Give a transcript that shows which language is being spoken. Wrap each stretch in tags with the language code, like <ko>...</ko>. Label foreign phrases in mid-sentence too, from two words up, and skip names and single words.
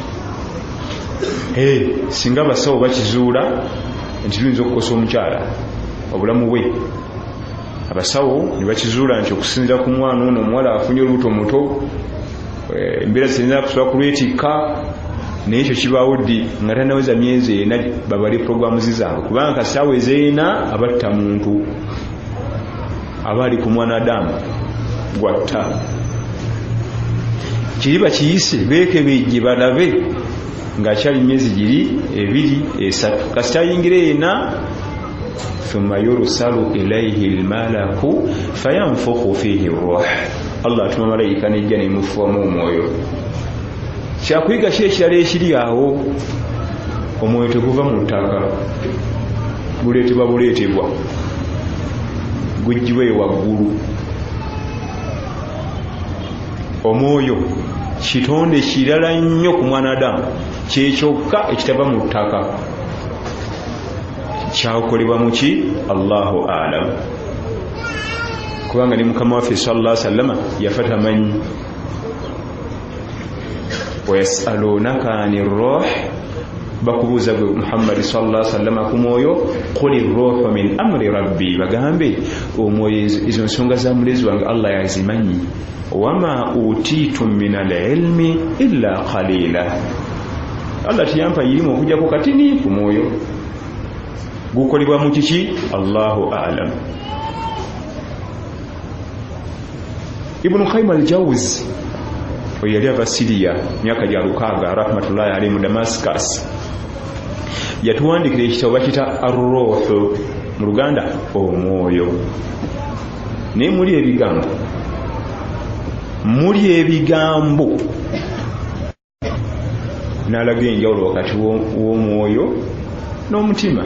<lg>Singa abasawo bakizuula nti luyinza okukosa omukyala obulamu bwe, abasawo ne bakizuula nti okusinzira ku mwana ono omuwala afunye olubuto muto, embeera zirina kusobola kulwetikka, naye ekyo kibaawo ddi nga tanaweza myezi 4 babale puroguramu zizaabwe, kubanga kasaweza 4 abatta muntu aba ali ku mwanadamu gwatta. Kiriba kiyise beekebejje balabe ng'akyali myezi 2, 3 kasita ayingira 4</lg> <ar>ثم يرسل إليه الملك فينفخ فيه الروح.</ar> <lg>Allah atuma malayika nejja nemufuwamu omwoyo. Kyakuyiga ki ekirala ekiri awo? Omwoyo teguva mu ttaka, guleetebwa buleetebwa, guggyibweyo waggulu. Omwoyo kitonde kirala nnyo ku mwanadamu, kyekyokka ekitava mu ttaka. Kyakolebwa mu ki?</lg> <ar>الله أعلم.</ar> <lg>Kubanga ne Mukama waffe</lg> <ar>صلى الله عليه وسلم</ar> <lg>yafa tamanyi.</lg> <ar>ويسألونك عن الروح,</ar> <lg>bakubuuza gwe Muhammad</lg> <ar>صلى الله عليه وسلم</ar> <lg>ku mwoyo,</lg> <ar>قل الروح من أمر ربي,</ar> <lg>bagambe omwoyo izo nsonga za mulezi wange Allah yazimanyi.</lg> <ar>وما أوتيتم من العلم إلا قليلا.</ar> <lg>Allah tiyampa ilimu okujjako katini ku mwoyo. Gukolebwa mu kiki?</lg> <ar>الله أعلم.</ar> <lg>Ibn Qayyim al-Jawzi oyo yali ava Syria myaka gya 6</lg> <ar>رحمة الله عليه</ar> <lg>mu Damascus, yatuwandikira ekitabo bakita ar-ruh, mu Luganda omwoyo. Naye muli ebigambo muli ebigambo n'alaga enjawulo wakati w'omwoyo n'omutima.</lg>